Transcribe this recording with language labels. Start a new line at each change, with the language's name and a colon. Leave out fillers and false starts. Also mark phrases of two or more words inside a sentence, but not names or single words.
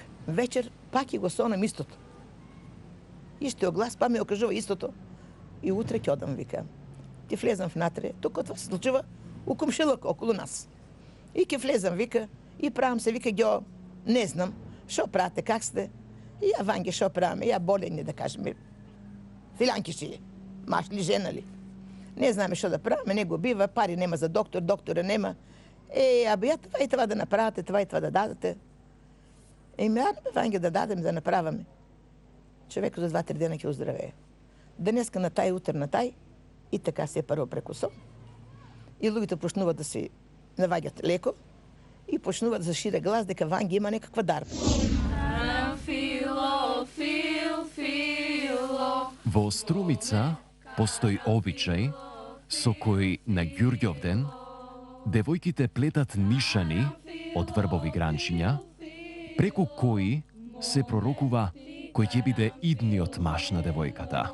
Macedonian: Вечер пак ќе го сонам истото. Истиот глас, па ми окажува истото. И утре ќе одам, вика. Ќе влезам внатре, тука това се случува у комшилок околу нас. И ќе влезам, вика, и правам се, вика, гео, не знам, шо правите, как сте? И ја ванге шо праваме, ја болен да кажем. Филанки ще е, маш ли, жена ли? Не знаме шо да праваме, не го бива, пари нема за доктор, доктора нема. Абе ја това и това да направите, това и това да дадете. Ме ванге да дадем, да направаме. Човекот за 2-3 дена ќе оздравее. Денеска на тај, утре на тај, и така се прво преку сон. И луѓето почнуваат да се наваѓат леко и почнуваат да се шире глас дека ванге има некаква дарба. Во Струмица постои обичај со кој на Ѓурѓовден девојките плетат нишани од врбови гранчиња, преку кои се пророкува кој ќе биде идниот маж на девојката.